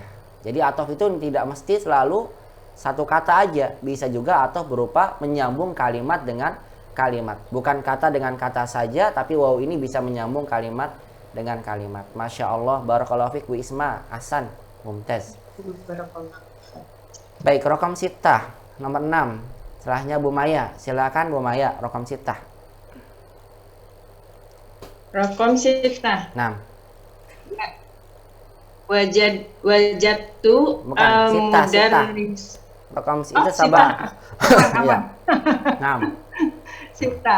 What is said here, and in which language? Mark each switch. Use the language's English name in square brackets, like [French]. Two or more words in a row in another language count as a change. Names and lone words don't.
[Indonesian] Jadi atof itu tidak mesti selalu satu kata aja, bisa juga atof berupa menyambung kalimat dengan kalimat, bukan kata dengan kata saja, tapi waw ini bisa menyambung kalimat dengan kalimat. [Arabic] ما شاء الله، بارك الله فيك Bu Isma, أحسن، ممتاز. [Indonesian] Baik, [Arabic] رقم ستة [Indonesian] nomor 6. Setelahnya Bu Maya, silakan Bu Maya, [Arabic] رقم ستة. رقم ستة. [Indonesian] 6. [Arabic] Wajadtu [Indonesian] Bukan, sitah, sitah. [Arabic] mudarris. Rokam [Indonesian] Oh, itu sabar. Aman. Ya. 6. [Arabic] Sita.